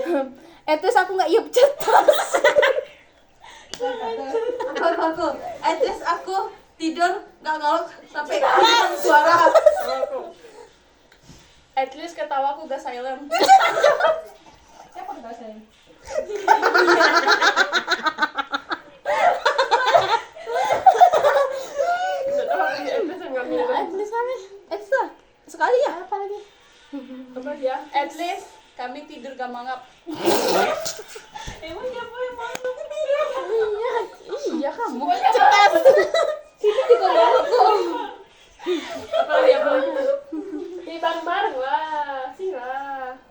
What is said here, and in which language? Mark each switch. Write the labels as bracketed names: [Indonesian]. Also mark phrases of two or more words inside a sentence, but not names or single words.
[English] At least [Indonesian] aku nggak iup. Cetas. Aku. [English] At least [Indonesian] aku tidur nggak ngolok sampai suara. [English] At least [Indonesian] ketawaku gak silent. Siapa nggak sayang? [English] At least [Indonesian] kami. [English] At least [Indonesian] lah. Sekali ya. Apa lagi? Apa ya? [English] At least [Indonesian] kami tidur gak mangap. Emang siapa yang mangap? Iya kamu. Cetas. Sini juga baru kok. Apa lagi? Di bareng-bareng wah, sih lah.